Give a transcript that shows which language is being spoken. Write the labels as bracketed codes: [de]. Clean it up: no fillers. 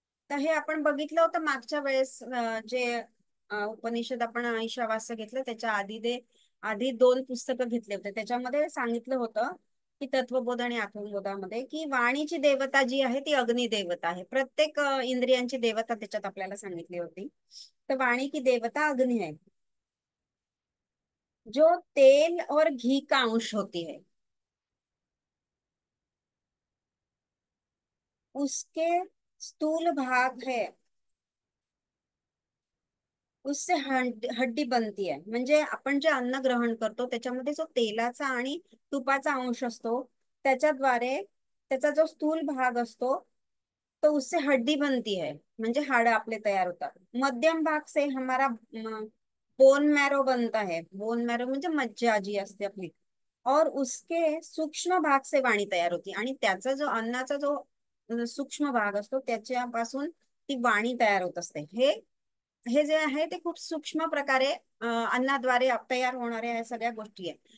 [mr] तर हे आपण बघितलं होतं मागच्या वेळेस, जे उपनिषद आपण ईशावास्य घेतलं त्याच्या आधी 2 पुस्तकं घेतले होते. त्याच्यामध्ये सांगितलं होतं की तत्वबोध आणि आत्मबोधामध्ये की वाणीची देवता जी आहे ती अग्नी देवता आहे. प्रत्येक इंद्रियांची देवता त्याच्यात आपल्याला सांगितली होती. [hi] तर वाणी की देवता अग्नि है, जो तेल और घी का अंश होती है. उसके स्थूल भाग है, उससे हड्डी बनती आहे. [mr] म्हणजे आपण जे अन्न ग्रहण करतो त्याच्यामध्ये जो तेलाचा आणि तुपाचा अंश असतो त्याच्याद्वारे त्याचा जो स्थूल भाग असतो तो [hi] उससे हड्डी बनती है, [mr] म्हणजे हाड आपले तयार होतात. [hi] मध्यम भाग से हमारा बोन मॅरो बनता है. [mr] बोन मॅरो म्हणजे मज्जा जी असते आपली. [hi] और उसके सूक्ष्म भाग से वाणी तयार होती, [mr] आणि त्याचा जो अन्नाचा जो सूक्ष्म भाग असतो त्याच्यापासून ती वाणी तयार होत असते. हे हे जे आहे ते खूप सूक्ष्म प्रकारे अन्नाद्वारे तयार होणाऱ्या या सगळ्या गोष्टी आहेत.